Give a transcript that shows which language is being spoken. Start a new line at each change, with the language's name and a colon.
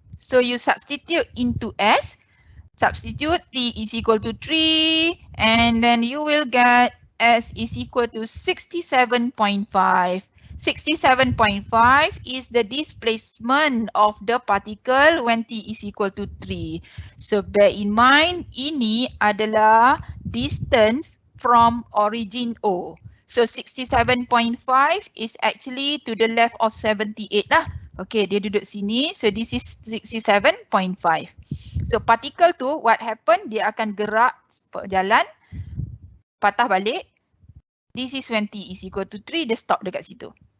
English: So you substitute into S. Substitute T is equal to 3 and then you will get S is equal to 67.5. 67.5 is the displacement of the particle when T is equal to 3. So bear in mind
Malay: ini adalah
English: distance from origin O. So 67.5 is actually to the left of 78 lah.
Malay: Okay, dia duduk sini.
English: So this is 67.5.
Malay: So particle tu what happen, dia akan gerak jalan, patah balik.
English: This is when T is equal to 3,
Malay: dia stop dekat situ.